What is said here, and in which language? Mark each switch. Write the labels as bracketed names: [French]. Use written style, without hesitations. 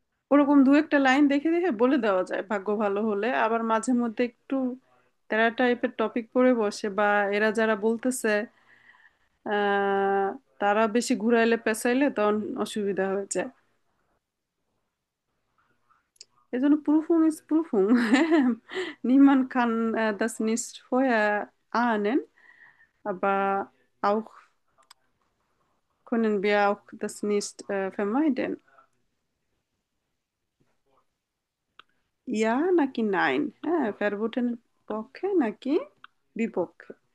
[Bangla] ওরকম দু একটা লাইন দেখে দেখে বলে দেওয়া যায় ভাগ্য ভালো হলে। আবার মাঝে মধ্যে একটু তেরা টাইপের টপিক পড়ে বসে, বা এরা যারা বলতেছে আহ তারা বেশি ঘুরাইলে পেঁচাইলে তখন অসুবিধা হয়ে যায়। এই জন্য [German] Prüfung ist Prüfung. Niemand kann das nicht vorher ahnen, aber auch können wir auch das nicht vermeiden. [Bangla] Ja নাকি নাইন, হ্যাঁ ফেরবোটেনের পক্ষে নাকি বিপক্ষে।